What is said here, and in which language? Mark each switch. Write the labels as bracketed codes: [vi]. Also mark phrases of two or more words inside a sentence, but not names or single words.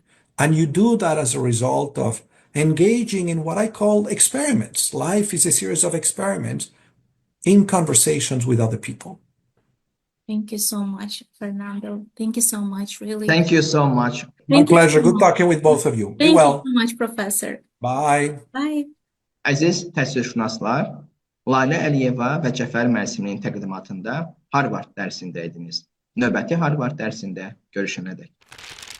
[en] And you do that as a result of engaging in what I call experiments. Life is a series of experiments in conversations with other people. Thank you so much, Fernando. Thank you so much, really. Thank you so much. My pleasure. Good talking with both of you. Be Thank well. you so much, Professor. Bye. Bye. [az] Əziz təhsilşünaslar, Lalə Əliyeva və Cəfər Mənsiminin təqdimatında Harvard dərsində idiniz. Növbəti Harvard dərsində görüşənədək.